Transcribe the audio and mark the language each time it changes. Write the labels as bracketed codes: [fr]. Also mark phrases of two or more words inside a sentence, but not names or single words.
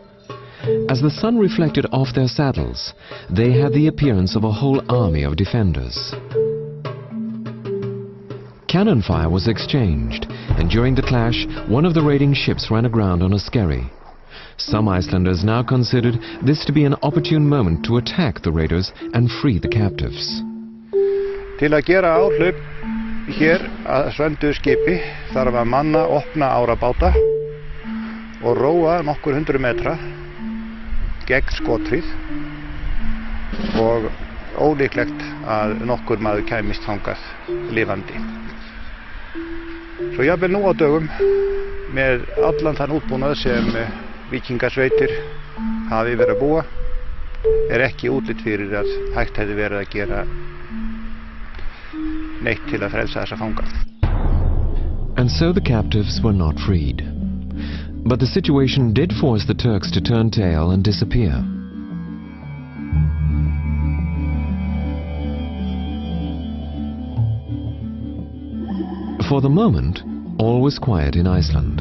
[en] As the sun reflected off their saddles, they had the appearance of a whole army of defenders. Cannon fire was exchanged, and during the clash, one of the raiding ships ran aground on a skerry. Some Icelanders now considered this to be an opportune moment to attack the raiders and free the captives. [is] Til að gera áhlaup hér að söndu skipi þarf að manna opna árabáta og róa nokkur 100 metra gegn skotrið og ólíklegt að nokkur maður kæmist þangað lifandi. Svo jafnvel nú á dögum með allan þann útbúnað sem víkingasveitir hafi verið að búa ekki útlit fyrir að hægt hefði verið að gera neitt til að frelsa þessa fanga. [en] And so the captives were not freed. But the situation did force the Turks to turn tail and disappear. For the moment, all was quiet in Iceland.